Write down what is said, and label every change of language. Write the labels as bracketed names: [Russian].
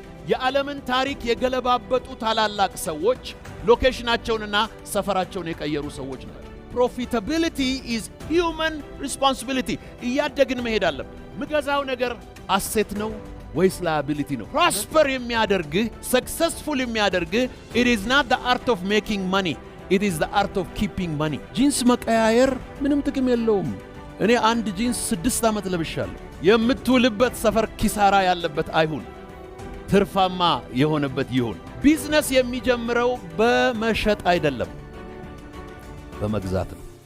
[Amharic] የዓለምን ታሪክ የገለባበጡ ታላላቅ ሰዎች ሎኬሽናቸውንና ሰፈራቸውን የቀየሩ ሰዎች ናቸው። [English] Profitability is human responsibility. [Amharic] እያደግን መሄድ አለብን። ምገዛው ነገር አሴት ነው ወይስ liability ነው? ፕሮስፐር የሚያደርግህ successful የሚያደርግህ [English] it is not the art of making money, it is the art of keeping money. [Amharic] ጂንስ መቀያየር ምንም ጥቅም የለውም። እኔ አንድ ጂንስ 6 ዓመት ለብሻለሁ። የምትውልበት ሰፈር ኪሳራ ያለበት አይሁን፣ ትርፋማ የሆነበት ይሁን። ቢዝነስ የሚጀምረው በመሸጥ አይደለም፣ በመግዛት ነው።